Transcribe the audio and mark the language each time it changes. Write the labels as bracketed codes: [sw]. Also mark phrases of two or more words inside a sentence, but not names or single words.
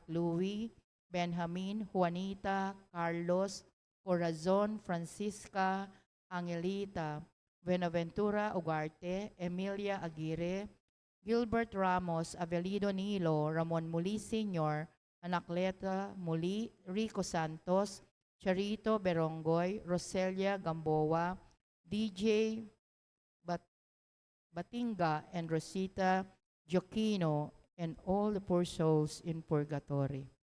[en] Louis, Benjamin, Juanita, Carlos, Corazon, Francisca, Angelita, Buenaventura Ugarte, Emilia Aguirre, Gilbert Ramos, Avelido Nilo, Ramon Muli Sr., Anacleta Muli, Rico Santos, Charito Berongoy, Roselia Gamboa, DJ Batinga, and Rosita Gioquino, and all the poor souls in purgatory.